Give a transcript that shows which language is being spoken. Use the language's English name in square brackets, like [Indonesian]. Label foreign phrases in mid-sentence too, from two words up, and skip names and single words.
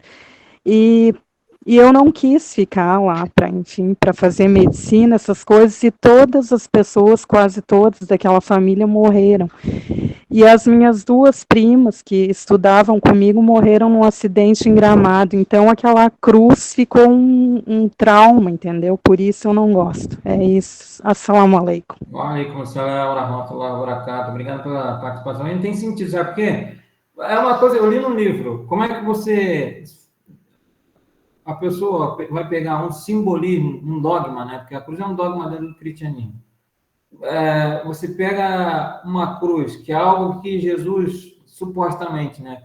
[Portuguese] E eu não quis ficar lá para fazer medicina, essas coisas, e todas as pessoas, quase todas daquela família morreram. E as minhas 2 primas que estudavam comigo morreram num acidente em Gramado. Então, aquela cruz ficou um trauma, entendeu? Por isso eu não gosto. É isso. [Arabic] السلام عليكم. وعليكم السلام ورحمة الله وبركاته. [Portuguese] Obrigado pela participação. Não tem sentido, sabe por quê? É uma coisa, eu li no livro. Como é que a pessoa vai pegar um simbolismo, um dogma, né? Porque a cruz é um dogma dentro do cristianismo. Você pega uma cruz, que é algo que Jesus, supostamente, né?